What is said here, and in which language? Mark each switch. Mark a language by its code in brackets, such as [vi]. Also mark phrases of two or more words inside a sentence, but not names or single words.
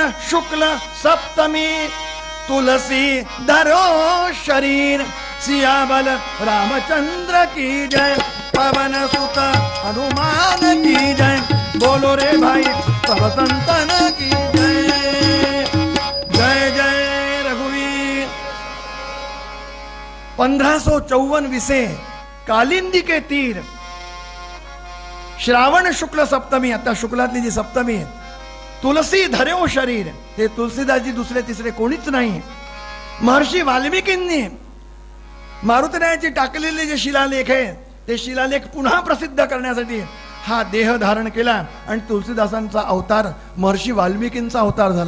[hi] शुक्ल सप्तमी तुलसी धरो शरीर सियाबल रामचंद्र की जय पवन सुत हनुमान की जय बोलो रे भाई सब संतन की जय जय जय रघुवीर. 1554 विसे कालिंदी के तीर श्रावण शुक्ल सप्तमी. [mr] आता शुक्लातली जी सप्तमी आहे. [hi] तुलसी धरेव शरीर. [mr] हे तुलसीदासजी दुसरे तिसरे कोणीच नाही. महर्षी वाल्मिकींनी मारुतीरायाची टाकलेले जे शिलालेख आहे ते शिलालेख पुन्हा प्रसिद्ध करण्यासाठी हा देह धारण केला आणि तुलसीदासांचा अवतार महर्षी वाल्मिकींचा अवतार झाला.